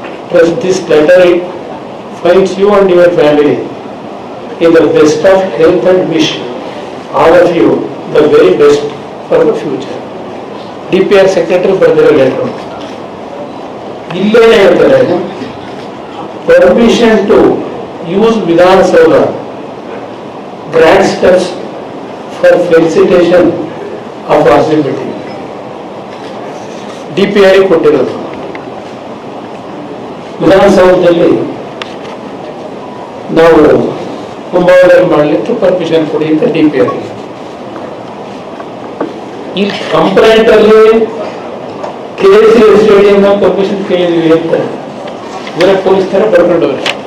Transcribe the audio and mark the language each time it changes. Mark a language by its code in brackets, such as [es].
[en] Plus this letter finds you and your family in the best of health and wish all of you the very best for the future. [kn] DPR secretary ಬರೆದಿರೋ letter. ಇಲ್ಲೇನೆ ಹೇಳ್ತಾರೆ, [en] permission to use Vidhansauda grand steps for felicitation of RCB team. [kn] DPR ಕೊಟ್ಟಿರೋದು. ವಿಧಾನಸೌಧದಲ್ಲಿ ನಾವು ಕುಂಭಾವಳಿ ಮಾಡಲಿಕ್ಕೆ permission ಕೊಡಿ ಅಂತ DPR. ಈ complaint ಅಲ್ಲಿ KCA ಸ್ಟೇಡಿಯಂ ಪರ್ಮಿಷನ್ ಕೇಳಿದ್ವಿ ಅಂತ ಇವರೇ ಪೊಲೀಸ್ ತರ ಬರ್ಕೊಂಡವ್ರೆ.